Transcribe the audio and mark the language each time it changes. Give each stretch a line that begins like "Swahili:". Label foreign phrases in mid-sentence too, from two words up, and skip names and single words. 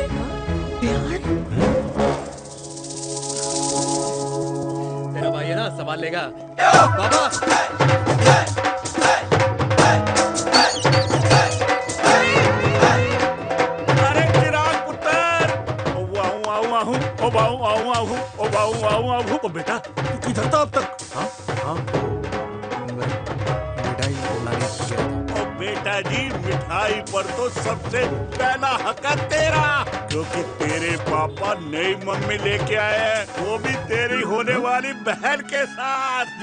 Hindi: प्यार? तेरा भाई है ना, सवाल लेगा। बाबा! अरे चिराग पुत्र! ओ वाहू आऊ आऊ, ओ वाहू आऊ आऊ, ओ वाहू आऊ आऊ। ओ बेटा, तू किधर था अब तक? ओ बेटा जी, मिठाई पर तो सबसे पहला हक है तेरा, क्योंकि तेरे पापा नई मम्मी लेके आए हैं, वो भी तेरी होने वाली बहन के साथ।